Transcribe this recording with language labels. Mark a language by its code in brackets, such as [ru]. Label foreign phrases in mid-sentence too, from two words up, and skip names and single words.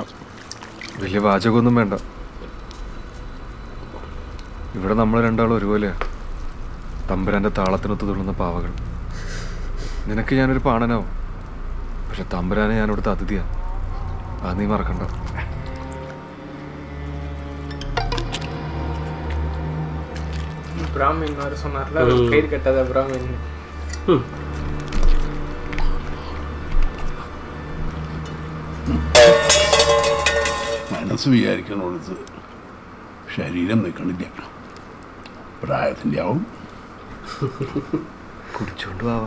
[ml] വലിയ വാചകമൊന്നും വേണ്ട. ഇവിടെ നമ്മൾ രണ്ടാളും ഒരുപോലെയാ, തമ്പുരാൻ്റെ താളത്തിനൊത്ത് തുള്ളുന്ന പാവകൾ. നിനക്ക് ഞാനൊരു പാണനാവും, പക്ഷെ തമ്പുരാനെ ഞാൻ ഇവിടുത്തെ അതിഥിയാ. അത് നീ മറക്കണ്ട. [ta] பிராமின் வேறு சொன்னார்ல, கயிறு கட்டாத பிராமின். [ml] മനസ്സ് വിചാരിക്കണോടത്ത് ശരീരം നിൽക്കണില്ല. പ്രായത്തിൻ്റെ ആവും. കുടിച്ചോണ്ട് പോവാ